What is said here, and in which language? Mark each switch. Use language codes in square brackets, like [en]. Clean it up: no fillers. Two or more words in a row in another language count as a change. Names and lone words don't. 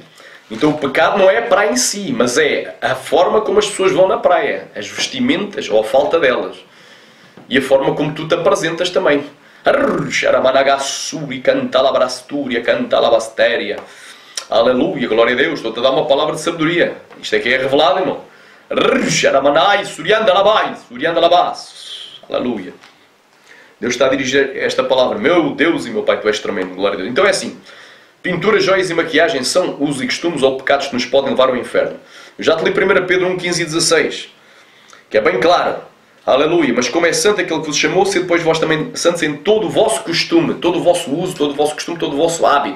[pt] Então o pecado não é a praia em si, mas é a forma como as pessoas vão na praia, as vestimentas ou a falta delas, e a forma como tu te apresentas também. Xaramanagassuri, canta labrastúria, canta labastéria. Aleluia, glória a Deus. Estou-te a dar uma palavra de sabedoria. Isto é que é revelado, irmão. Xaramanai, surianda labai, surianda labas. Aleluia. Deus está a dirigir esta palavra. Meu Deus e meu Pai, tu és tremendo, glória a Deus. Então é assim. Pintura, joias e maquiagem são usos e costumes ou pecados que nos podem levar ao inferno. Eu já te li 1 Pedro 1, 15 e 16. Que é bem claro. Aleluia, mas como é santo aquele que vos chamou, se depois vós também santos em todo o vosso costume, todo o vosso uso, todo o vosso costume, todo o vosso hábito.